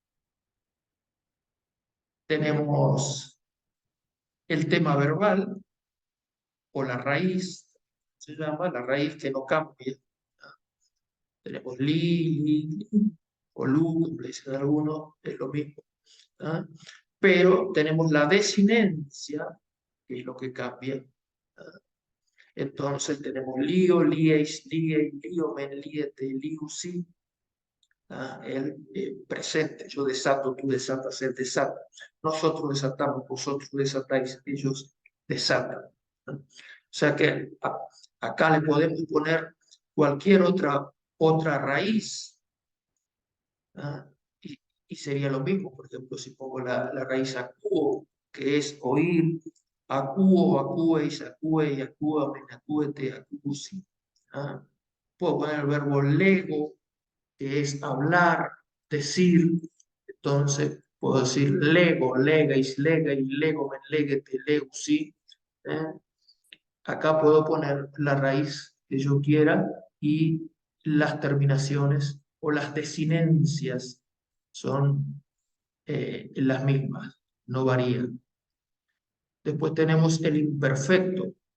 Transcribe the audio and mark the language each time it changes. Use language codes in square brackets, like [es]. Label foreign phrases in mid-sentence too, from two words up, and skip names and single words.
[es] Tenemos el tema verbal o la raíz, se llama la raíz que no cambia. Tenemos li, o lu, como le dicen algunos, es lo mismo. ¿Ah? Pero tenemos la desinencia, que es lo que cambia. ¿Ah? Entonces tenemos lío, [el] λύεις, λύει, λύομεν, λύετε, λύουσι. [es] El presente, yo desato, tú desatas, él desata. Nosotros desatamos, vosotros desatáis, ellos desatan. ¿No? O sea que acá le podemos poner cualquier otra raíz, ¿ah? Y sería lo mismo, por ejemplo, si pongo la raíz acuo, que es oír, [el] ἀκούω, ἀκούεις, ἀκούει, ἀκούομεν, ἀκούετε, ἀκούουσι. [es] ¿Ah? Puedo poner el verbo lego, que es hablar, decir. Entonces, puedo decir lego, [el] λέγεις, λέγει, λέγομεν, λέγετε, λέγουσι. [es] ¿Eh? Acá puedo poner la raíz que yo quiera y las terminaciones o las desinencias son las mismas, no varían. Después tenemos el imperfecto.